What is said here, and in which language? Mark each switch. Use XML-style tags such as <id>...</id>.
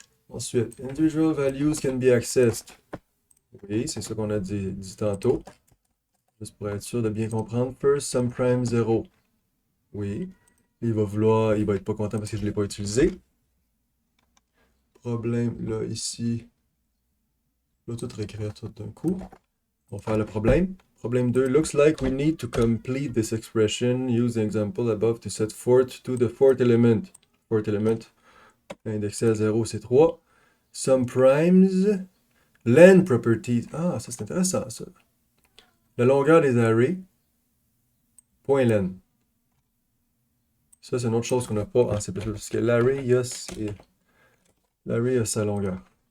<fr>Ensuite,</fr> <en>individual values can be accessed.</en> <fr>Oui, c'est ça qu'on a dit tantôt. Juste pour être sûr de bien comprendre. First, some prime 0. Oui. Il va être pas content parce que je ne l'ai pas utilisé. Problème, là, ici. Là, tout réécrire tout d'un coup. On va faire le problème. Problème 2.</fr> <en>Looks like we need to complete this expression. Use the example above to set fourth to the fourth element.</en> <fr>Fourth element, indexé à 0, c'est 3. Some primes. Len properties. Ah, ça c'est intéressant, ça. La longueur des arrays. Point len. Ça, c'est une autre chose qu'on n'a pas en C++. Parce que l'array, l'array a sa longueur.</fr>